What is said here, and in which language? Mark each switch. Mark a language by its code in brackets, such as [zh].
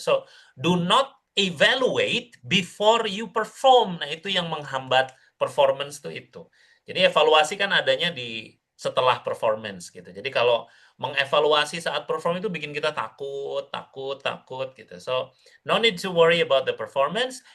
[en] So, do not evaluate before you perform. [id] Nah, itu yang menghambat performance itu. Jadi evaluasi kan adanya di setelah performance gitu. Jadi kalau mengevaluasi saat perform itu bikin kita takut gitu. [en] So, no need to worry about the performance.